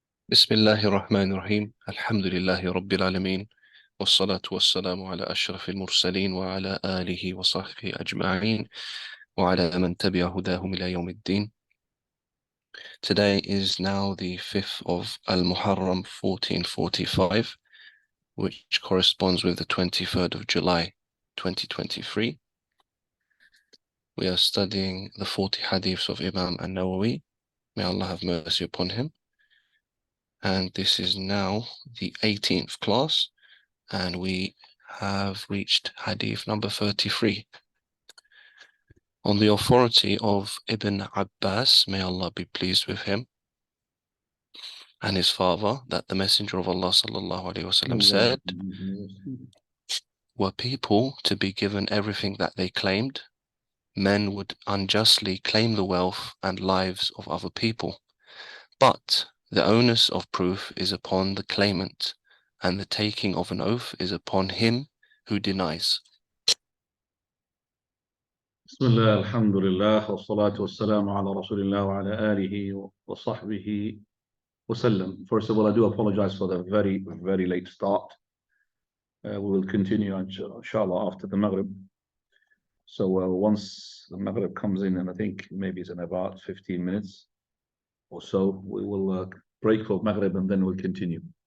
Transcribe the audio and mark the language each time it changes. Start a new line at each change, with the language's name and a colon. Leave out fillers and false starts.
Arabic: بسم الله الرحمن الرحيم الحمد لله رب العالمين والصلاة والسلام على أشرف المرسلين وعلى آله وصحبه أجمعين وعلى من تبع هداهم إلى يوم الدين.
English: Today is now the 5th of Al-Muharram 1445, which corresponds with the 23rd of July 2023. We are studying the 40 hadiths of Imam An-Nawawi. May Allah have mercy upon him. And this is now the 18th class, and we have reached hadith number 33. On the authority of Ibn Abbas, may Allah be pleased with him, and his father, that the Messenger of Allah sallallahu alaihi wasallam said, were people to be given everything that they claimed, men would unjustly claim the wealth and lives of other people. But the onus of proof is upon the claimant, and the taking of an oath is upon him who denies.
Arabic: بسم الله الحمد لله والصلاة والسلام على رسول الله وعلى آله وصحبه وسلم.
English: First of all, I do apologize for the very late start. We will continue inshallah after the Maghrib. So once the Maghrib comes in, and I think maybe it's in about 15 minutes or so, we will break for Maghrib and then we'll continue.